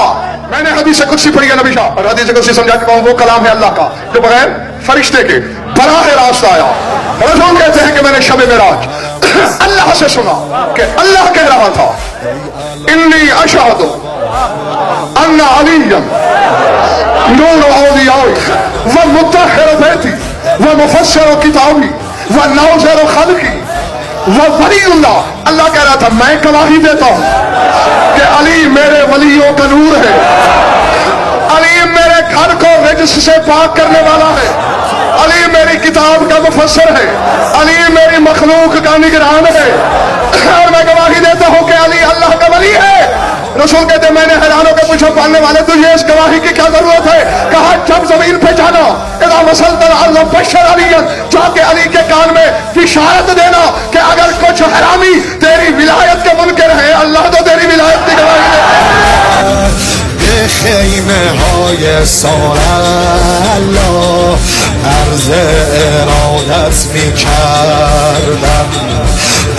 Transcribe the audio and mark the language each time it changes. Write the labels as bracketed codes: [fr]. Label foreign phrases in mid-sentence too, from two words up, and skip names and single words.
[ur] میں نے حدیث قدسی پڑھی ہے نبی شاہ, اور حدیث قدسی سمجھا چکا ہوں, وہ کلام ہے اللہ کا جو بغیر فرشتے کے براہ راست آیا. رسول کہتے ہیں کہ میں نے شب معراج اللہ سے سنا کہ اللہ کہہ رہا تھا [ar] انی اشہد ان علی نور اولیائی و مطہر بیتی و مفسر کتابی و ناظر خلقی و ولی اللہ. [ur] اللہ کہہ رہا تھا میں گواہی دیتا ہوں کہ علی میرے ولیوں کا نور ہے, علی میرے گھر کو رجس سے پاک کرنے والا ہے, علی میری کتاب کا مفسر ہے, علی میری مخلوق کا نگران ہے, اور میں گواہی دیتا ہوں کہ علی اللہ کا ولی ہے. رسول کہتے ہیں میں نے حیران ہو کے پوچھا پڑھنے والے تجھے اس گواہی کی کیا ضرورت ہے؟ کہا جب زمین پہ جانا [ar] اذا وصلت الارض بشر علی, [ur] جا کے علی کے کان میں بشارت دینا کہ اگر کچھ حرامی تیری ولایت کے منکر ہے اللہ تو تیری ولایت کی گواہی دے. [fa] خیمه های سارالله عرض ارادت می کردم